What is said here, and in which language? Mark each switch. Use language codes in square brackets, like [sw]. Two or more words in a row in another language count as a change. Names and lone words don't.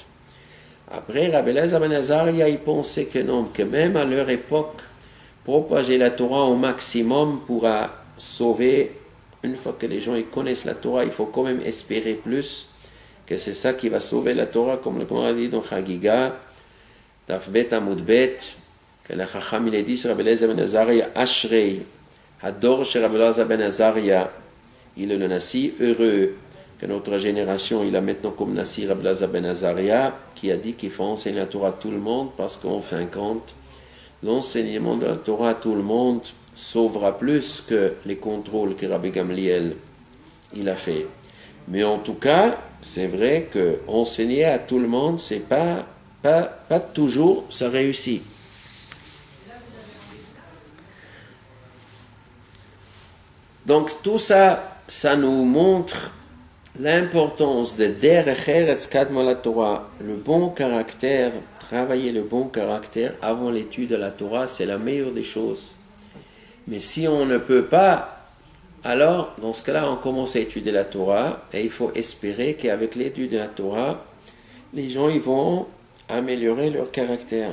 [fr] Après, Rabbi Eliezer ben Azaria, il pensait que non, que même à leur époque, propager la Torah au maximum pourra sauver. Une fois que les gens ils connaissent la Torah, il faut quand même espérer plus que c'est ça qui va sauver la Torah, comme le Gemara dit dans Chagiga, [he] דף ב עמוד ב, [fr] que le Chacham il a dit sur Rabbi Eliezer ben Azaria, [he] אשרי, הדור [fr] chez Rabbi Eliezer ben Azaria, il est le Nassi heureux, que notre génération il a maintenant comme Nassi Rabbi Eliezer ben Azaria, qui a dit qu'il faut enseigner la Torah à tout le monde, parce qu'en fin de compte, l'enseignement de la Torah à tout le monde sauvera plus que les contrôles que Rabbi Gamliel il a fait. Mais en tout cas, c'est vrai que enseigner à tout le monde, c'est pas toujours ça réussit. Donc tout ça, ça nous montre l'importance de [he] דרך ארץ קדמה לתורה, [fr] le bon caractère. Travailler le bon caractère avant l'étude de la Torah, c'est la meilleure des choses. Mais si on ne peut pas, alors dans ce cas-là, on commence à étudier la Torah et il faut espérer qu'avec l'étude de la Torah, les gens ils vont améliorer leur caractère.